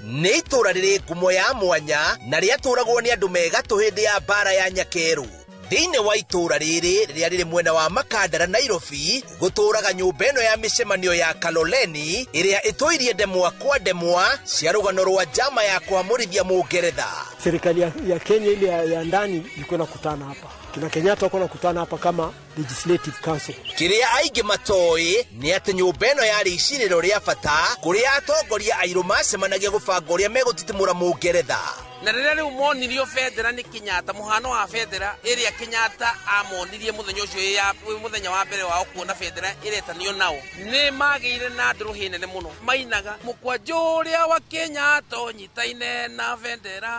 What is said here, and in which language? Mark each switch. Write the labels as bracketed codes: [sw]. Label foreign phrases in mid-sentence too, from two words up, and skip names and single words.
[ki] nĩ itũũra rĩrĩ ngumo ya mwanya na rĩatũũragwo nĩ andũ megatũ hĩndĩ ya mbara ya Nyakeru. Thĩinĩ wa itũũra rĩrĩ rĩrĩa rĩrĩ mwena wa Makandara Nairobi, gũtũũraga nyũmba ĩno ya mĩcemanio ya Kaloleni ĩrĩa ĩtũirie ndemwa kwa ndemwa cia rũgano rwa njama ya kũamũrithia Mũngeretha. [sw] Serikali ya Kenya ile ya ndani ilikuwa inakutana hapa. Kina Kenyatta wako nakutana hapa kama [en] Legislative Council. [ki] Kĩrĩa aingĩ matoĩ nĩ atĩ nyũmba ĩno yarĩ icirĩro rĩa bata kũrĩa atongoria airũ macemanagia gũbanga ũrĩa megũtitimũra Mũngeretha. Na rĩrĩa rĩu monirio bendera nĩ Kenyatta, mũhano wa bendera ĩrĩa Kenyatta amonirie mũthenya ũcio mũthenya wa mbere wao kuona bendera ĩretanio nao, nĩ magĩire na ndũrũhĩ nene mũno, mainaga mũkwanjũ ũrĩa wa Kenyatta nyitaine na bendera.